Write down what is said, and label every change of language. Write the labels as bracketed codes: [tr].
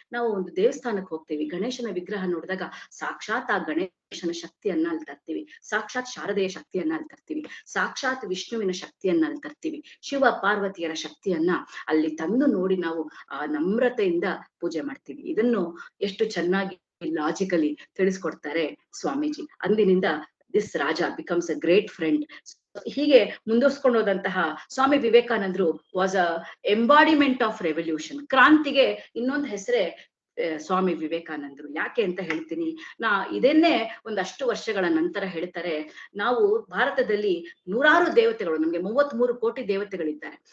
[kn] ನಾವು ಒಂದು ದೇವಸ್ಥಾನಕ್ಕೆ ಹೋಗ್ತೀವಿ, ಗಣೇಶನ ವಿಗ್ರಹ ನೋಡಿದಾಗ ಸಾಕ್ಷಾತ್ ಆ ಗಣೇಶನ ಶಕ್ತಿಯನ್ನ ಅಲ್ಲಿ ತರ್ತೀವಿ, ಸಾಕ್ಷಾತ್ ಶಾರದೆಯ ಶಕ್ತಿಯನ್ನ ಅಲ್ಲಿ ತರ್ತೀವಿ, ಸಾಕ್ಷಾತ್ ವಿಷ್ಣುವಿನ ಶಕ್ತಿಯನ್ನ ಅಲ್ಲಿ ತರ್ತೀವಿ, ಶಿವ ಪಾರ್ವತಿಯರ ಶಕ್ತಿಯನ್ನ ಅಲ್ಲಿ ತಂದು ನೋಡಿ ನಾವು ಆ ನಮ್ರತೆಯಿಂದ ಪೂಜೆ ಮಾಡ್ತೀವಿ. ಇದನ್ನು ಎಷ್ಟು ಚೆನ್ನಾಗಿ ಲಾಜಿಕಲಿ ತಿಳಿಸ್ಕೊಡ್ತಾರೆ ಸ್ವಾಮೀಜಿ. ಅಂದಿನಿಂದ [en] this Raja becomes a great friend. [kn] ಹೀಗೆ ಮುಂದುವರ್ಸ್ಕೊಂಡು ಹೋದಂತಹ ಸ್ವಾಮಿ ವಿವೇಕಾನಂದರು [en] Was a embodiment of revolution. [kn] ಕ್ರಾಂತಿಗೆ ಇನ್ನೊಂದು ಹೆಸರೇ ಸ್ವಾಮಿ ವಿವೇಕಾನಂದರು. ಯಾಕೆ ಅಂತ ಹೇಳ್ತೀನಿ. ಇದನ್ನೇ ಒಂದಷ್ಟು ವರ್ಷಗಳ ನಂತರ ಹೇಳ್ತಾರೆ, ನಾವು ಭಾರತದಲ್ಲಿ ನೂರಾರು ದೇವತೆಗಳು, ನಮ್ಗೆ 33 ಕೋಟಿ ದೇವತೆಗಳಿದ್ದಾರೆ.